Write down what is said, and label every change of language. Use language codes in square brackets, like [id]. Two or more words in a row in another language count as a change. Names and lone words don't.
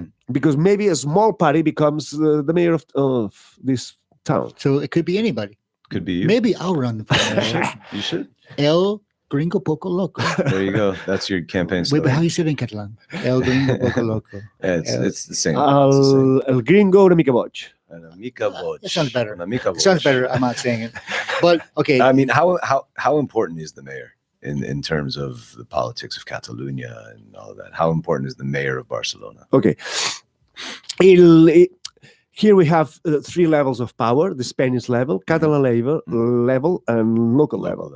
[en] because maybe a small party becomes the mayor of this town. So it could be anybody. Could be you. Maybe I'll run for You mayor. should. You should. [es] El Gringo Poco Loco. [en] There you go. That's your campaign Wait, but slogan. how you say it in Catalan? [es] El Gringo Poco Loco. [en] Yeah, it's the same. It's the same. [ca] El gringo una mica boig. Una mica boig. [en] That sounds better. [ca] Una mica [en] It sounds [ca] boig. [en] better. I'm not saying it. But okay. I mean, how important is the mayor? in terms of the politics of Catalonia and all of that? How important is the mayor of Barcelona? Okay. Here we have three levels of power: the Spanish level, Catalan level, and local level.